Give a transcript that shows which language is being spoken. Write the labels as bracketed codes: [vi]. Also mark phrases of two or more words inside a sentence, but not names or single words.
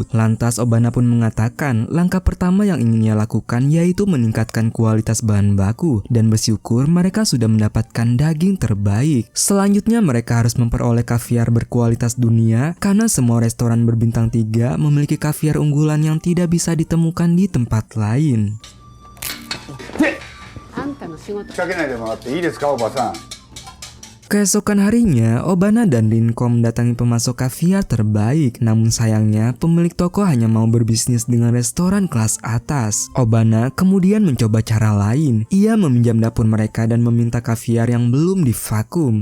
[id] Lantas Obana pun mengatakan langkah pertama yang ingin ia lakukan yaitu meningkatkan kualitas bahan baku dan bersyukur mereka sudah mendapatkan daging terbaik. Selanjutnya mereka harus memperoleh kaviar berkualitas dunia karena semua restoran berbintang 3 memiliki kaviar unggulan yang tidak bisa ditemukan di tempat lain. [ja] あんたの仕事。仕掛けないでもらっていいですか、おばさん。 [id] Keesokan harinya, Obana dan Rinko mendatangi pemasok kaviar terbaik. Namun sayangnya, pemilik toko hanya mau berbisnis dengan restoran kelas atas. Obana kemudian mencoba cara lain. Ia meminjam dapur mereka dan meminta kaviar yang belum divakum.